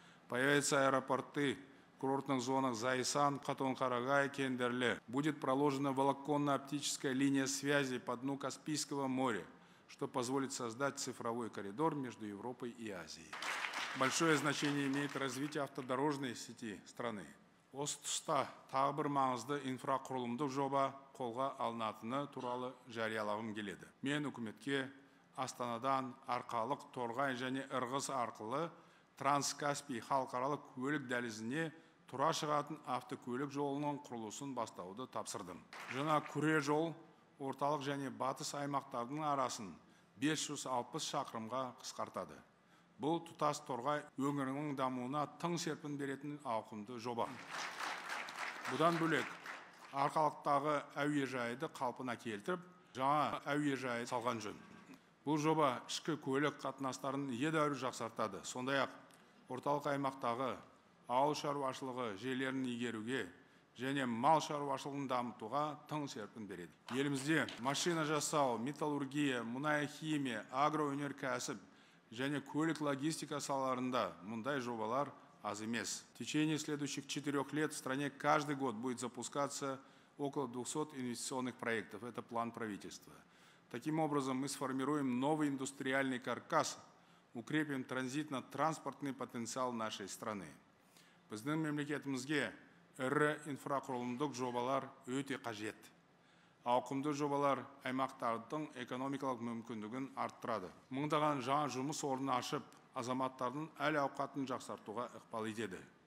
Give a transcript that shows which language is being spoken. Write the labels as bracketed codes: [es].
[ru] Появятся аэропорты в курортных зонах Зайсан, Катон-Карагай, Кендерле. Будет проложена волоконно-оптическая линия связи по дну Каспийского моря, что позволит создать цифровой коридор между Европой и Азией. Большое значение имеет развитие автодорожной сети страны. [kk] Осы тұста тағы бір маңызды инфрақұрылымдық жоба қолға алынатыны туралы жариялағым келеді. Мен үкіметке Астанадан Арқалық, Торғай және Ырғыз арқылы Транскаспий халықаралық көлік дәлізіне тұра шығатын автокөлік жолының құрылысын бастауды тапсырдым. Жаңа күре жол орталық және батыс аймақтардың арасын 560 шақырымға қысқартады. Бұл тұтас Торғай өңірінің дамуына тың серпін беретін ауқымды жоба. Бұдан бөлек Арқалықтағы әуежайды қалпына келтіріп, жаңа әуежайды салған жөн. Бұл жоба ішкі көлік қатынастарын едәуір жақсартады. Сондай-ақ орталық аймақтағы ауыл шаруашылығы жерлерін игеруге және мал шаруашылығын дамытуға тың серпін береді. Елімізде машина жасау, металлургия, мұнай-химия, агроөнеркәсіп және көлік логистика салаларында мұндай жобалар аз емес. [ru] В течение следующих 4 лет в стране каждый год будет запускаться около 200 инвестиционных проектов. Это план правительства. Таким образом, мы сформируем новый индустриальный каркас, укрепим транзитно-транспортный потенциал нашей страны. [kk] Біздің мемлекетімізге ірі инфрақұрылымдық жобалар өте қажет. Ауқымды жобалар аймақтардың экономикалық мүмкіндігін арттырады. Мыңдаған жаңа жұмыс орнын ашып, азаматтардың әл-ауқатын жақсартуға ықпал етеді.